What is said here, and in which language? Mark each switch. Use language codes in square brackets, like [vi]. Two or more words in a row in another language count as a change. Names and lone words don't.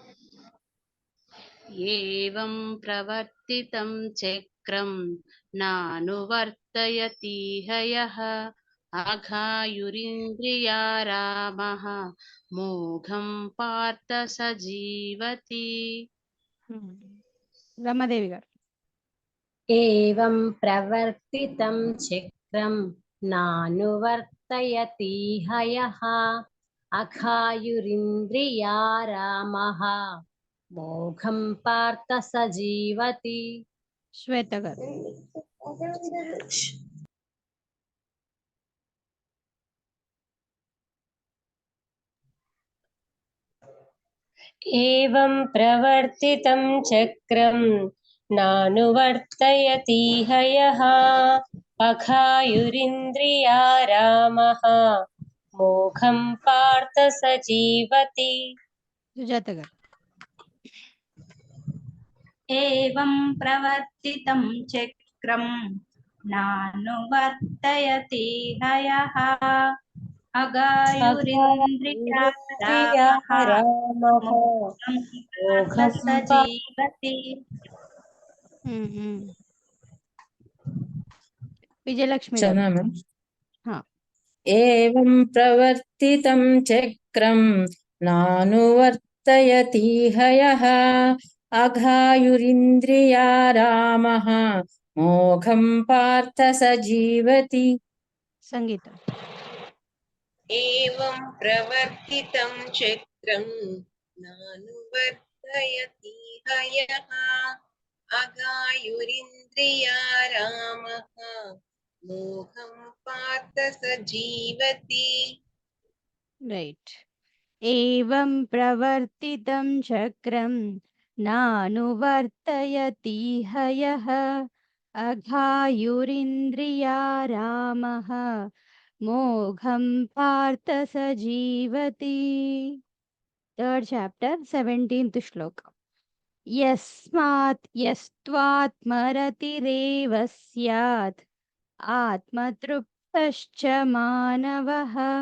[sa] एवं प्रवर्तितं चक्रं नानुवर्तयति हयः अघायुरिन्द्रिया रामः मोघं पार्थ स जीवति [te] రమాదేవి గారు [sa] एवं प्रवर्तितं चक्रं नानुवर्तयति हयः अघायुरिन्द्रिया रामः मोघं पार्थ स जीवति [te] శ్వేత గారు [sa] एवं प्रवर्तितं चक्रं नानुवर्तयति हयः अघायुरिन्द्रिया रामः मोघं पार्थ स जीवति [te] సుజాత గారు [sa] एवं प्रवर्तितं चक्रं नानुवर्तयति हयः अगायुरिन्द्रिया रामः मोघं पार्थ स जीवति [te] విజయలక్ష్మి గారు చదవమా? హా. [sa] ఏవం ప్రవర్తితం చక్రం నానువర్తయతి హయః అఘాయురింద్రియా రామః మోఘం పార్థ స జీవతి [te] సంగీత [sa] एवं प्रवर्तितं चक्रं नानुवर्तयति हयः अगायुरिन्द्रिया रामः मोघं पार्थ स जीवति రైట్ ఏవం ప్రవర్తితం చక్రం నానువర్తయతి హయః అఘాయురింద్రియా రామః మోఘం పార్థ స జీవతి [en] third chapter [sa] 17th శ్లోక యస్మాత్ యస్త్వాత్మరతిరేవ స్యాత్ ఆత్మతృప్తశ్చ మానవః